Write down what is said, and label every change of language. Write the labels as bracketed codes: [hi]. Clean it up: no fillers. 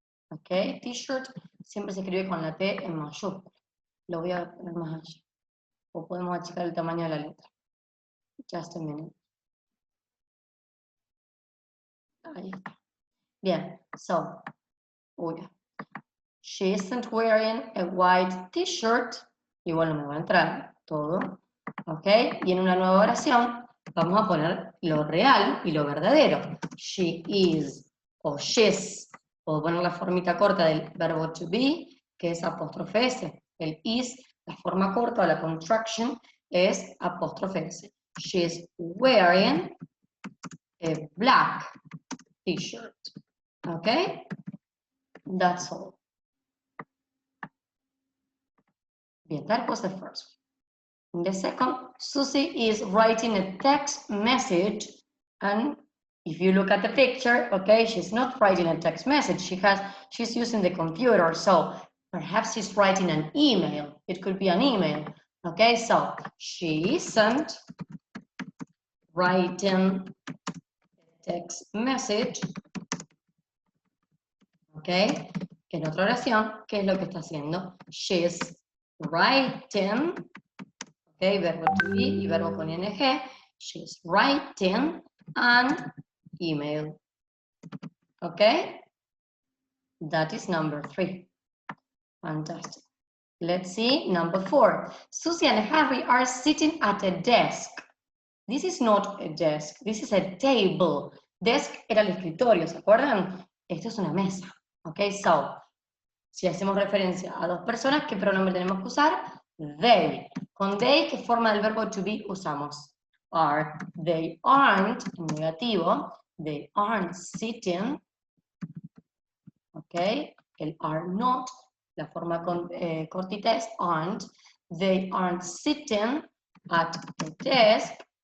[es] Ok, t-shirt siempre se escribe con la T en mayúscula. Lo voy a poner más allá. O podemos achicar el tamaño de la letra. Just a minute. Ahí está. [en] Bien, so, she isn't wearing a white t-shirt. [es] Igual no me va a entrar todo. ¿Ok? Y en una nueva oración vamos a poner lo real y lo verdadero. She is o she's. Puedo poner la formita corta del verbo to be, que es apóstrofe S. El is, la forma corta o la contraction, es apóstrofe S. [en] She's wearing a black t-shirt. Okay? That's all. Bien, that was the first one. In the second, Susie is writing a text message, and if you look at the picture, okay, she's not writing a text message. She's using the computer, so perhaps she's writing an email. It could be an email. Okay, so she isn't writing a text message. [es] Okay, en otra oración, ¿qué es lo que está haciendo? [en] She's writing, okay, verbo to be y verbo con ing. She's writing an email. Okay, that is number 3. Fantastic. Let's see number 4. Susie and Harry are sitting at a desk. This is not a desk, this is a table. [es] Desk era el escritorio, ¿se acuerdan? Esto es una mesa. Okay, so, si hacemos referencia a dos personas, ¿qué pronombre tenemos que usar? They. Con they, ¿qué forma del verbo to be usamos? [en] Are. They aren't, en negativo, they aren't sitting. [es] Ok, el are not, la forma cortita es aren't. [en] They aren't sitting at a desk.